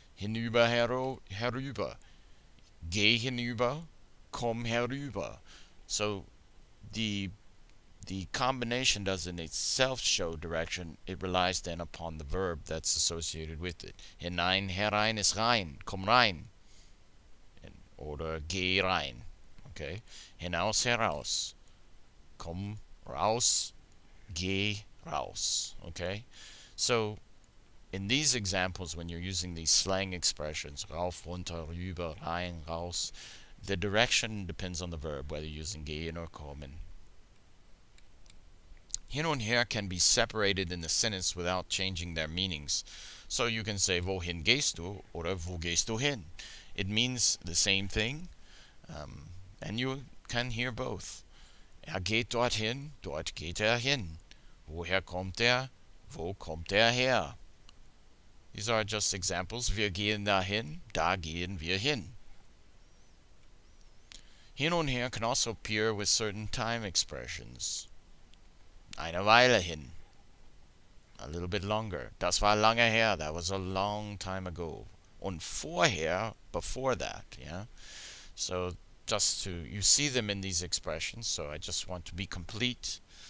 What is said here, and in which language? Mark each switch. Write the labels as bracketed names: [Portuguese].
[German] Hinüber, herüber, geh hinüber, komm herüber. [English] So the combination doesn't itself show direction, it relies then upon the verb that's associated with it. [German] Hinein, herein ist rein, komm rein. Oder geh rein. Okay? Hinaus, heraus. Komm raus, geh raus. Okay? [English] So, in these examples, when you're using these slang expressions, rauf, runter, rüber, rein, raus, the direction depends on the verb, whether you're using gehen or kommen. Hin und her can be separated in the sentence without changing their meanings. So you can say, [German] wohin gehst du? Oder wo gehst du hin? [English] It means the same thing, and you can hear both. [German] Er geht dorthin, dort geht er hin. Woher kommt er? Wo kommt er her? [English] These are just examples. [German] Wir gehen dahin, da gehen wir hin. [English] Hin und her can also appear with certain time expressions. [German] Eine Weile hin. [English] A little bit longer. [German] Das war lange her. [English] That was a long time ago. [German] Und vorher, [English] before that, yeah? So just to, you see them in these expressions, so I just want to be complete.